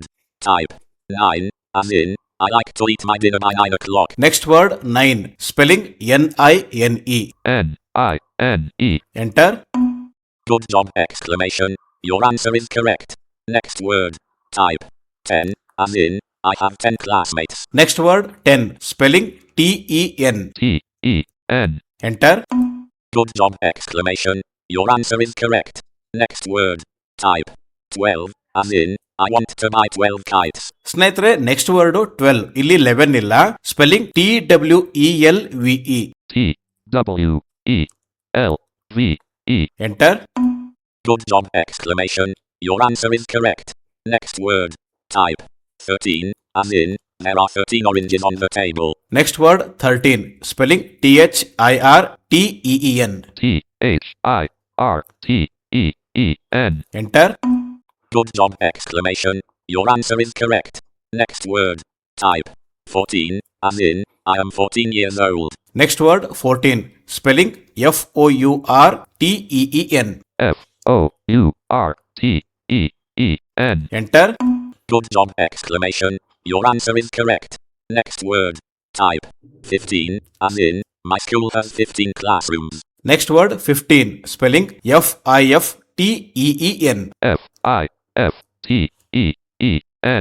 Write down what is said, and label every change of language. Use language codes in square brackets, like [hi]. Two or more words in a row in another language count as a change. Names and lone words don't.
[en] Type 9, as in, I like to eat my dinner by 9 o'clock. next word 9, spelling NINE. N-I-N-E. ಎಂಟರ್. Good job! Exclamation. Your answer is correct. Next word. Type 10, as in, I have 10 classmates. next word 10, spelling TEN. T-E-N. ಎಂಟರ್. Good job! Exclamation. Your answer is correct. Next word. Type 12, as in, I want to buy 12 kites. ಸ್ನೇಹಿತರೆ, next word 12, [kn] ಇಲ್ಲಿ 11 ಇಲ್ಲ, [en] spelling TWELVE. T-W-E-L-V-E. ಎಂಟರ್. Good job! Exclamation. Your answer is correct. Next word. Type 13, as in, there are 13 oranges on the table. next word 13, spelling THIRTEEN. T-H-I-R-T-E-E-N. ಎಂಟರ್. Good job! Exclamation. Your answer is correct. Next word. Type 14, as in, I am 14 years old. next word 14, spelling FOURTEEN. F-O-U-R-T-E-E-N. ಎಂಟರ್. Good job! Exclamation. Your answer is correct. Next word. Type 15, as in, my school has 15 classrooms. next word 15, spelling FIFTEEN. F-I F T E E N.